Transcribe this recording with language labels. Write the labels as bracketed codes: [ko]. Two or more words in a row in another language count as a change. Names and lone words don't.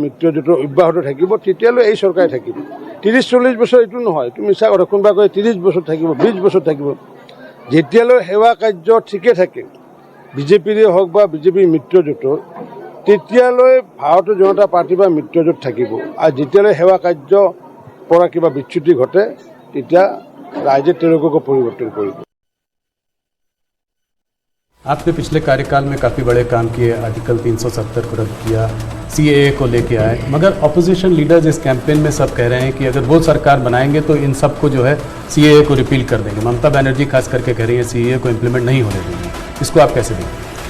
[as] মিত্ৰজোঁটৰ অব্যাহত থাকিব তেতিয়ালৈ এই চৰকাৰে থাকিব 30-40 বছৰ এইটো নহয় তুমি মিছা কথা কোনোবা কয় 30 বছৰ থাকিব 20 বছৰ থাকিব যেতিয়ালৈ সেৱা কাৰ্য ঠিকে থাকে বিজেপিৰে হওক বা বিজেপিৰ মিত্ৰজোঁটৰ তেতিয়ালৈ ভাৰতীয় জনতা পাৰ্টি বা মিত্ৰজোঁট থাকিব আৰু যেতিয়ালৈ সেৱা কাৰ্য পৰা কিবা বিচ্যুতি ঘটে তেতিয়া ৰাইজে তেওঁলোককো পৰিৱৰ্তন কৰিব [hi] आपने पिछले कार्यकाल में काफ़ी बड़े काम किए आर्टिकल 370 को रद्द किया सीएए को लेके आए मगर [en] opposition leaders [hi] इस कैंपेन में सब कह रहे हैं कि अगर वो सरकार बनाएंगे तो इन सब को जो है सीएए को रिपील कर देंगे ममता बनर्जी खास करके कह रही है सीएए को इम्प्लीमेंट नहीं होने देंगे इसको आप कैसे देंगे